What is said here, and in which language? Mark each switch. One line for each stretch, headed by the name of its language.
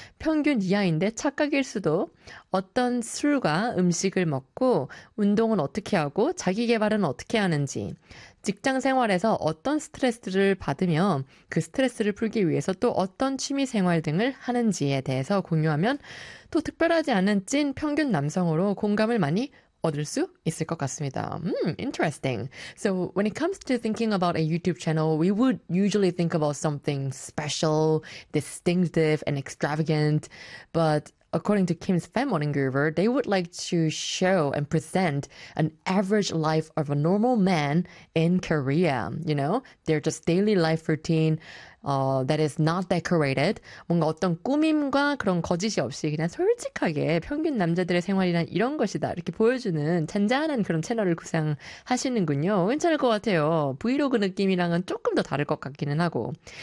Korean: 평균 이하인데 착각일 수도. 어떤 술과 음식을 먹고, 운동은 어떻게 하고, 자기 개발은 어떻게 하는지. 직장 생활에서 어떤 스트레스를 받으며, 그 스트레스를 풀기 위해서 또 어떤 취미 생활 등을 하는지에 대해서 공유하면, 또 특별하지 않은 찐 평균 남성으로 공감을 많이 얻을 수 있을 것 같습니다.
English: Interesting. So when it comes to thinking about a YouTube channel, we would usually think about something special, distinctive, and extravagant. But according to Kim's fan morning groover, they would like to show and present an average life of a normal man in Korea. You know, their just daily life routine. That is not decorated.
Korean: 뭔가 어떤 꾸밈과 그런 거짓이 없이 그냥 솔직하게 평균 남자들의 생활이란 이런 것이다. 이렇게 보여주는 잔잔한 그런 채널을 구상하시는군요. 괜찮을 것 같아요. 브이로그 느낌이랑은 조금 더 다를 것 같기는 하고.